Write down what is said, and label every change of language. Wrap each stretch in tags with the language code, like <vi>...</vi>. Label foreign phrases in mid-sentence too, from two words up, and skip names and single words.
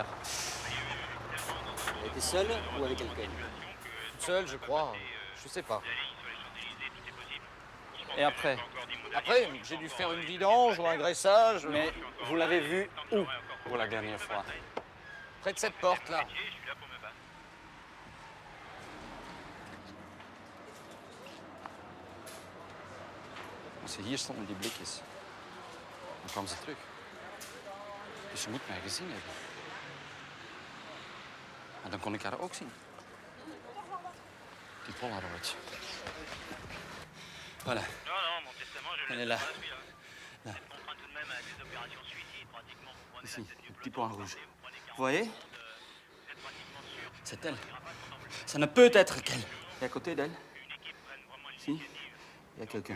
<fr>Elle était seule ou avec quelqu'un? Seule, je crois. Je sais pas. Et après? Après, j'ai dû faire une vidange ou un graissage. Mais vous l'avez vue où pour la dernière fois? Près de cette porte-là.</fr> <nl>Als ze hier stonden, die blikjes, dan kwam ze terug. Dus ze moet mij gezien hebben. En dan kon ik haar ook zien. Die Polaroid.</nl> <fr>Voilà. Elle est là. Là. Ici, le petit point rouge. Vous voyez? C'est elle. Ça ne peut être qu'elle. Et à côté d'elle, ici, il y a quelqu'un.</fr>